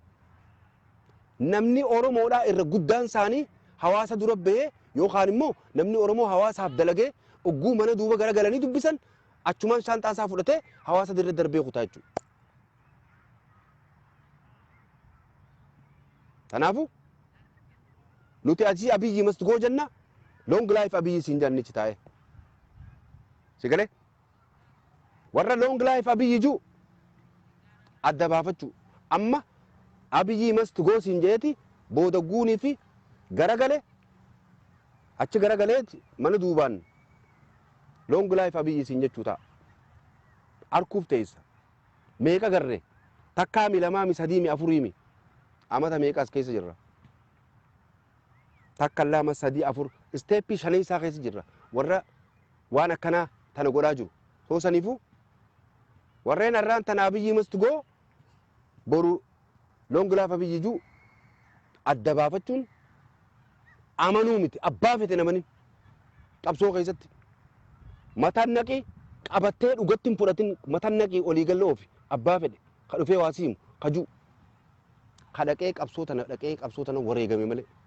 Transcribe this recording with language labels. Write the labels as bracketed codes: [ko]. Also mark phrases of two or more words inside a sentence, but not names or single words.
[om] Namni Oromoodhaa irra guddaan isaanii hawaasa dura bahee yookaan immoo namni Oromoo hawaasaaf dalagee ogguu mana duuba garagalanii dubbisan achumaan shaantaa isaa fudhatee hawaasa dirree darbee kutaa jechuudha. Kanaafuu nuti achii Abiyyi [en] must go [om] jenna [en] long life [om] Abiyyi siin jannichi taa'e. Si galee warra [en] long life [om] Abiyyi juu adda baafachuu amma Abiyyi [en] must go [om] siin jeeti booda guunii fi garagalee achi garagaleeti mana duubaan [en] long life [om] Abiyyi siin jechuu ta'a. Arkuuf teessa meeqa garree takkaa mi lamaa mi sadii mi afurii mi amata meeqa as keessa jirra. Takka lama sadii afur isteeppii shanii isaa keessa jirra warra waan akkanaa tana godhaa jiru. Soo saniifuu warreen har'aan tana Abiyyi [en] must go [om] boru [en] long life [om] Abiyyi juu adda baafachuun amanuu miti abbaa fete namani qabsoo keessatti mataan naqii qabattee dhugatti hin fudhatin mataan naqii olii galloo ofi abbaa fedhe ka dhufee waa siimu ka juu ka dhaqee qabsoo tana wareegame malee